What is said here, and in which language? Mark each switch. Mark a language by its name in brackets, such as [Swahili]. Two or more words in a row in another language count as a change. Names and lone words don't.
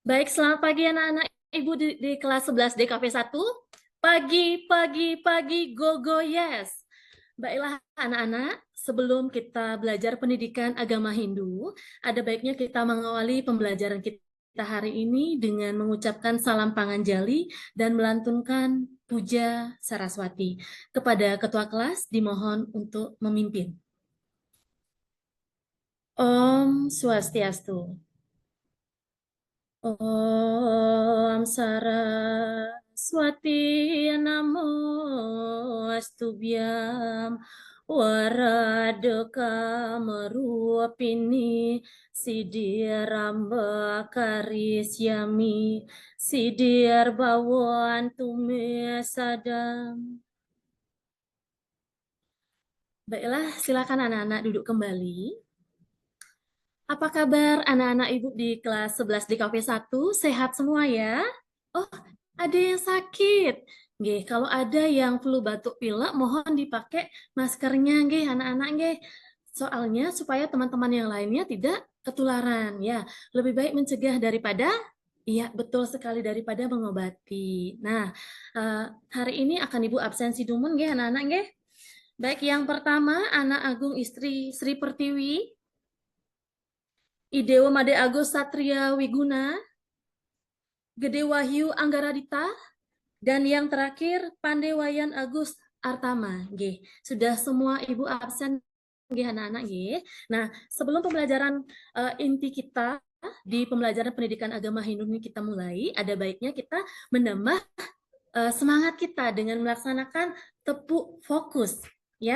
[Indonesian] Baik, selamat pagi anak-anak Ibu di kelas 11 DKV 1. Pagi, [English] go, go, yes. [Indonesian] Baiklah anak-anak, sebelum kita belajar pendidikan agama Hindu, ada baiknya kita mengawali pembelajaran kita hari ini dengan mengucapkan salam Panganjali dan melantunkan puja Saraswati. Kepada ketua kelas dimohon untuk memimpin. [Balinese] Om Swastiastu. [Sanskrit] Om Saraswati Namo Astubhyam Waradeka Meruapini Siddhiramba Karisyami Siddhir Bhawan Tume Sadam. [Indonesian] Baiklah, silakan anak-anak duduk kembali. Apa kabar anak-anak Ibu di kelas 11 di KV 1? Sehat semua ya? Oh, ada yang sakit. Nggih, kalau ada yang flu batuk pilek, mohon dipakai maskernya nggih anak-anak nggih. Soalnya supaya teman-teman yang lainnya tidak ketularan ya. Lebih baik mencegah daripada iya, betul sekali daripada mengobati. Nah, hari ini akan Ibu absensi [Balinese] dumun nggih [Indonesian] anak-anak nggih. Baik, yang pertama anak Agung istri Sri Pertiwi. Idewa Made Agus Satria Wiguna, Gede Wahyu Anggaradita, dan yang terakhir Pandewayan Agus Artama. G. Sudah semua Ibu absen anak-anak. Nah, sebelum pembelajaran inti kita di pembelajaran pendidikan agama Hindu ini kita mulai, ada baiknya kita menambah semangat kita dengan melaksanakan tepuk fokus, ya.